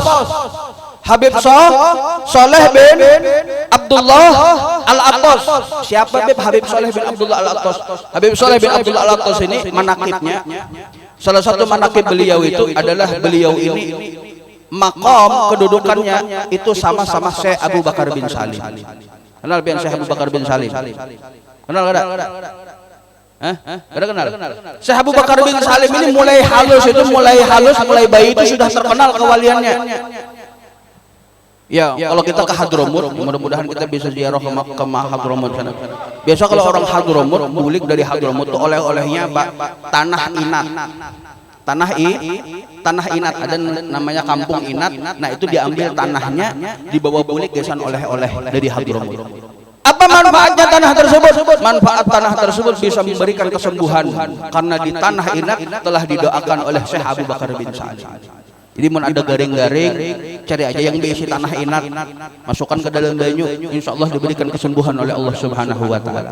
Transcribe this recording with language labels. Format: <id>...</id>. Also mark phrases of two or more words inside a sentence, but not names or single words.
<id>Habib Saleh bin Abdullah Al-Abbas. Siapa Beb Habib Saleh bin Abdullah Al-Abbas? Habib Saleh bin Abdullah Al-Abbas ini manakibnya, salah satu manakib beliau itu adalah beliau ini maqam kedudukannya itu sama-sama Syekh Abu Bakar bin Salim. Kenal pian Syekh Abu Bakar bin Salim?</id> <bjn>Kenal kada? Kada kenal?</bjn> <id>Syekh Abu Bakar bin Salim ini mulai halus, mulai bayi itu sudah terkenal kewaliannya. Ya, kalau kita ke Hadramut, mudah-mudahan kita bisa ziarah ke Hadramut sana. Biasa kalau orang Hadramut, bulik dari Hadramut itu oleh-olehnya tanah inat. Tanah inat, ada namanya kampung inat. Nah, itu diambil tanahnya, dibawa</id> <bjn>bulik gesan</bjn> <id>oleh-oleh dari Hadramut. Apa manfaatnya tanah tersebut? Manfaat tanah tersebut bisa memberikan kesembuhan karena di tanah inat telah didoakan oleh Syekh Abu Bakar bin Salim. Jadi mau ada garing-garing, cari aja yang berisi tanah inat, masukkan ke dalam banyu,</id> <ar>إن شاء الله</ar> <id>diberikan kesembuhan oleh</id> <ar>الله سبحانه وتعالى.</ar>